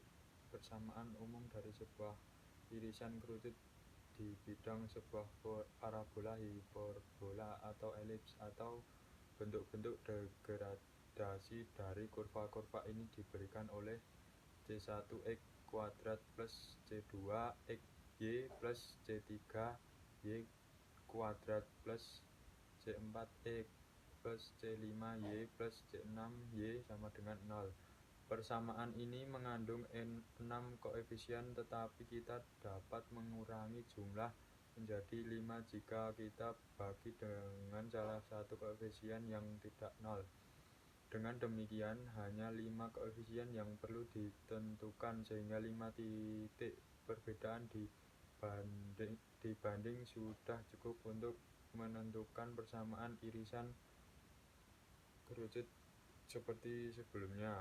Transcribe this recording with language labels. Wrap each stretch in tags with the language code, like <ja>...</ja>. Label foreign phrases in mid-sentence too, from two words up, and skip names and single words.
<id>Persamaan umum dari sebuah irisan kerucut di bidang sebuah parabola, hiperbola, atau elips, atau bentuk-bentuk degradasi dari kurva-kurva ini diberikan oleh C1x kuadrat plus C2x y plus C3y kuadrat plus C4x plus C5y plus C6y sama dengan 0. Persamaan ini mengandung 6 koefisien, tetapi kita dapat mengurangi jumlah menjadi 5 jika kita bagi dengan salah satu koefisien yang tidak 0. Dengan demikian, hanya 5 koefisien yang perlu ditentukan, sehingga 5 titik perbedaan dibanding sudah cukup untuk menentukan persamaan irisan kerucut seperti sebelumnya.</id>